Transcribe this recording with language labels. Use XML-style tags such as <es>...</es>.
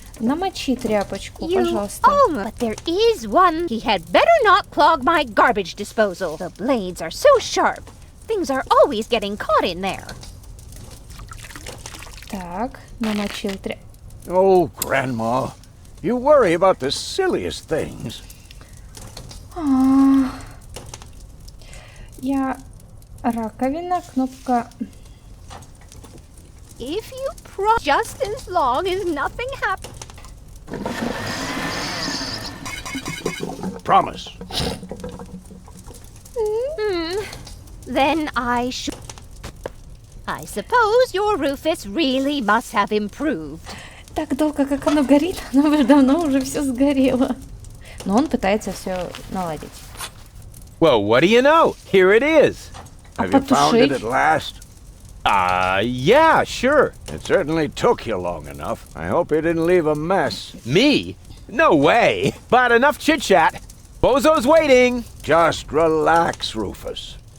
<ru>Намочи тряпочку, пожалуйста.</ru> <en>But there is one. He had better not clog my garbage disposal. The blades are so sharp. Things are always getting caught in there.</en> <ru>Так, намочил</ru> <en>Oh, Grandma, you worry about the silliest things.</en> <ru>Я... Раковина, кнопка...</ru> <en>If you just as long as nothing happens. Promise. Then I should. I suppose your Rufus really must have improved.</en> <ru>Так долго, как оно горит, оно уже давно уже все сгорело. Но он пытается все наладить.</ru> <en>Well, what do you know? Here it is. Have you found it at last? Yeah, sure. It certainly took you long enough. I hope you didn't leave a mess. Me? No way. But enough chit-chat. Bozo's waiting. Just relax, Rufus.</en>